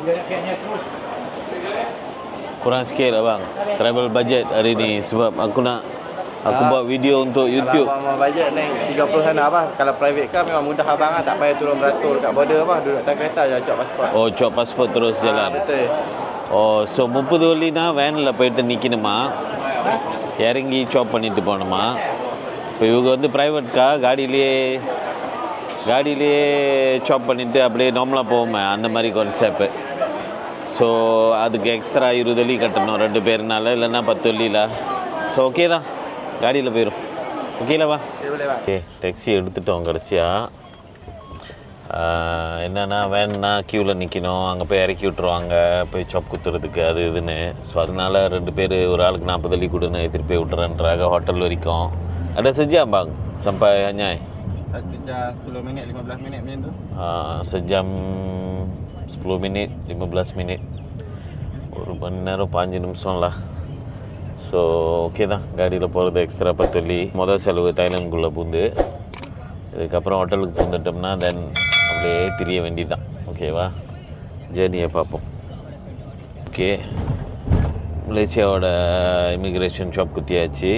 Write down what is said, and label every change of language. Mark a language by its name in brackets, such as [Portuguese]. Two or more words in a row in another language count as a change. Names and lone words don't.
[Malay] Kurang sikit lah bang. [English] Travel budget [Malay] hari ni sebab aku buat video untuk YouTube. Kalau abang budget naik 30 sana abang. Kalau [English] private car [Malay] memang mudah abang tak payah turun beratur kat border abang. Duduk atas kereta je cop pasport. Oh, cop pasport terus jalan. Betul. [Tamil] Oh, so 30 வழினா வேனில் போயிட்டு நிற்கணுமா, இறங்கி சாப் பண்ணிட்டு போகணுமா? இப்போ இவங்க வந்து [English] private car, [Tamil] காடியிலே சாப் பண்ணிவிட்டு அப்படியே நார்மலாக போவோமே, அந்த மாதிரி கான்செப்ட். ஸோ அதுக்கு எக்ஸ்ட்ரா 20 வழி கட்டணும் 2 பேருனால, இல்லைன்னா 10 வழியில். ஸோ ஓகே தான், காடியில் போயிடும். ஓகேலவா? ஓகே, டாக்ஸி எடுத்துட்டோம் கடைசியாக. என்னென்னா வேன்னா க்யூவில் நிற்கணும், அங்கே போய் இறக்கி விட்ருவாங்க, போய் சாப் குத்துறதுக்கு அது இதுன்னு. ஸோ அதனால் 2 பேர் ஒரு ஆளுக்கு 40 வழி கொடுன்னு திருப்பி போய் விட்றேன்றாங்க ஹோட்டல் வரைக்கும். [Malay] Ada sejam bang sampai Anyai? 1 jam 10 minit 15 minit macam tu. Sejam 10 minit 15 minit. [Tamil] ஒரு மணி நேரம் 5 நிமிஷம் lah. ஸோ ஓகே தான், காடியில் போகிறது எக்ஸ்ட்ரா 10 வழி. முதல் செலவு தைலண்டுக்குள்ளே பூந்து, இதுக்கப்புறம் ஹோட்டலுக்கு பூந்துட்டோம்னா தென் அப்படியே திரிய வேண்டியதான். ஓகேவா? ஜேர்னியை பார்ப்போம். ஓகே, மலேசியாவோட இமிக்ரேஷன் ஷாப் குத்தியாச்சு.